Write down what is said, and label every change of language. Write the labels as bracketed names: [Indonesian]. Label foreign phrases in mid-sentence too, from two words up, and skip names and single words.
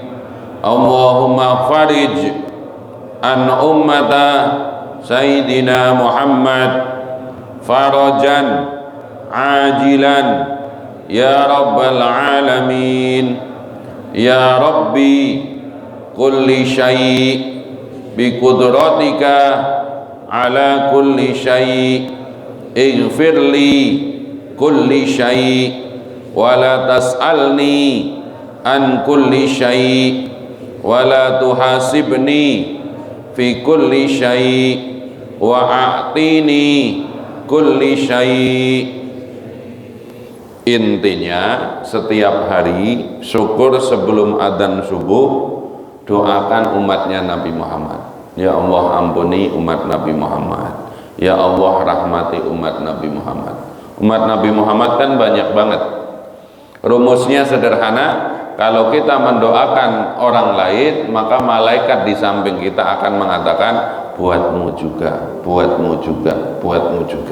[Arabic] اللهم فرج عن أمة سيدنا محمد فرجا عاجلا يا رب العالمين. يا ربي كل شيء بقدرتك على كل شيء اغفر لي كل شيء ولا تسألني عن كل شيء ولا تحاسبني في كل شيء وأعطني كل شيء'. [Indonesian] Intinya setiap hari syukur sebelum adzan subuh doakan umatnya Nabi Muhammad. Ya Allah ampuni umat Nabi Muhammad. Ya Allah rahmati umat Nabi Muhammad. Umat Nabi Muhammad kan banyak banget. Rumusnya sederhana, kalau kita mendoakan orang lain, maka malaikat di samping kita akan mengatakan, buatmu juga, buatmu juga, buatmu juga.